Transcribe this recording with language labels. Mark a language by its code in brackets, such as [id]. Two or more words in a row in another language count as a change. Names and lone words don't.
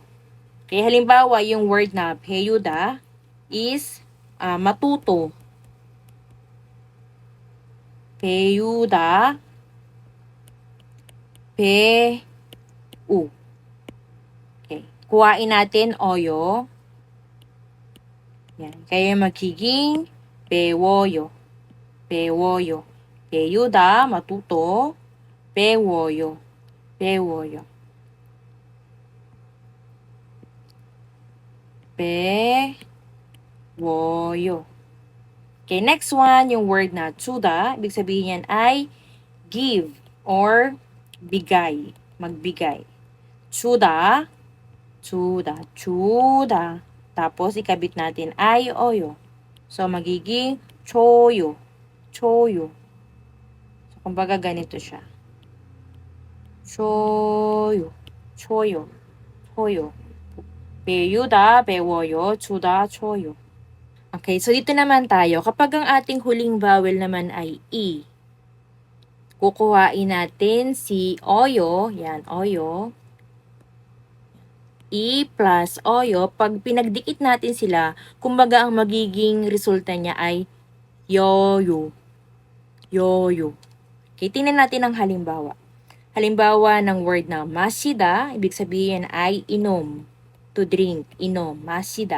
[tl] Okay, halimbawa, yung word na peyuda is matuto. Peyuda. Pe-u. Okay. Kuhain natin oyo. Yan. Kaya magiging [ko] 배워요. 배워요. 배우다, matuto. 배워요. 배워요. 배워요. [en] Okay, next one, [tl] yung word na 주다. Ibig sabihin yan ay [en] give or [tl] bigay. Magbigay. [ko] 주다. 주다. 주다. [tl] Tapos, ikabit natin ay oyo. So, magiging choyo. Choyo. So, kumbaga ganito siya. [ko] choyo. 줘요. 줘요. 배우다, 배워요, 주다, choyo. [tl] Okay, so dito naman tayo. Kapag ang ating huling vowel naman ay E, kukuhain natin si oyo. Yan, oyo. E plus oyo. Pag pinagdikit natin sila, kumbaga ang magiging resulta niya ay yoyo. Yoyo. Okay, tingnan natin ang halimbawa. Halimbawa ng word na masida, ibig sabihin ay inom. [en] To drink, inom, masida.